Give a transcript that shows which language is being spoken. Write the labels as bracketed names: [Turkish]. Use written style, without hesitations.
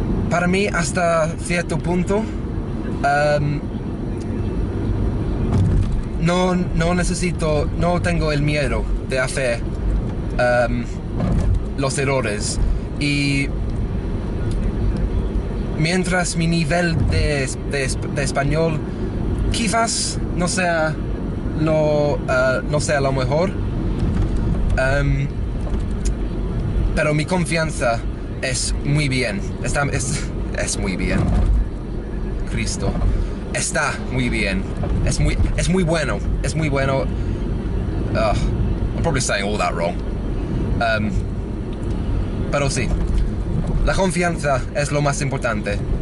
[Spanish] Para mí, hasta cierto punto, no tengo el miedo de hacer los errores, y mientras mi nivel de español quizás no sea lo mejor, pero mi confianza es muy bien, es muy bien, Cristo, está muy bien, es muy bueno. [English] I'm probably saying all that wrong. [Spanish] Pero sí, la confianza es lo más importante.